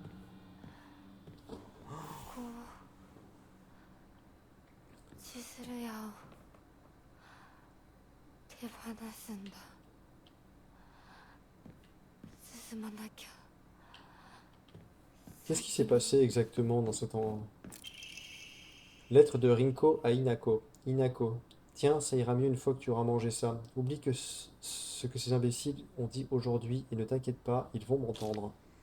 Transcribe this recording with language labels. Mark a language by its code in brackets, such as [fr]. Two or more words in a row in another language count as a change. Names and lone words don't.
[ja] こう千鶴屋を手放すんだ。進まなきゃ。 [fr] Qu'est-ce qui s'est passé exactement dans ce temps? Lettre de Rinko à Inako. Inako. Tiens, ça ira mieux une fois que tu auras mangé ça. Oublie que ce que ces imbéciles ont dit aujourd'hui et ne t'inquiète pas, ils vont m'entendre.